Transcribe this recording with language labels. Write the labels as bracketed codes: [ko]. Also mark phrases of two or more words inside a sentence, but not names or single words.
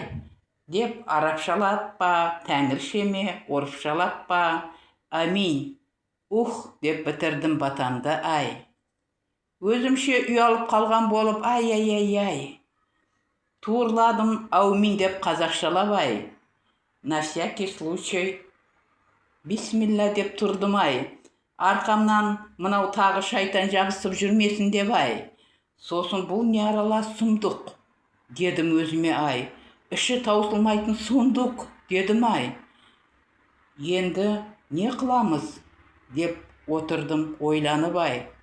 [kk] Деп арабшалап па, тәңірше ме, орысшалап па, амин. Деп бітірдім батамды ай. Өзімше ұялып қалған болып ай. Туырладым аумин деп қазақшалап ай. [ru] На всякий случай [kk] бисмилла деп тұрдым ай. Арқамнан мынау тағы шайтан жабысып жүрмесін деп ай. Сосын бұл не аралас сұмдық дедім өзіме ай. Іші таусылмайтын сұмдық дедім ай. Енді не қыламыз деп отырдым ойланып ай.